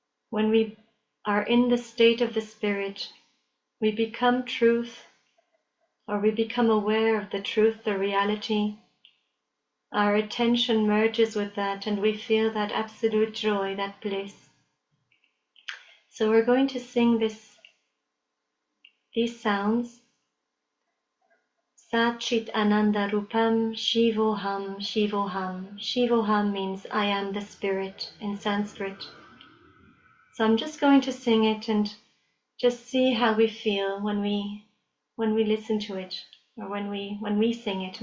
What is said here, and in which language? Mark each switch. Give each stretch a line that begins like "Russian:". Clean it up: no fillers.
English: When we are in the state of the Spirit, we become truth, or we become aware of the truth, the reality. Our attention merges with that and we feel that absolute joy, that bliss. So we're going to sing these sounds.
Sanskrit: Sat Chit Ananda Rupam Shivoham Shivoham.
English: Shivoham means I am the Spirit in Sanskrit. So I'm just going to sing it and just see how we feel when we listen to it, or when we sing it.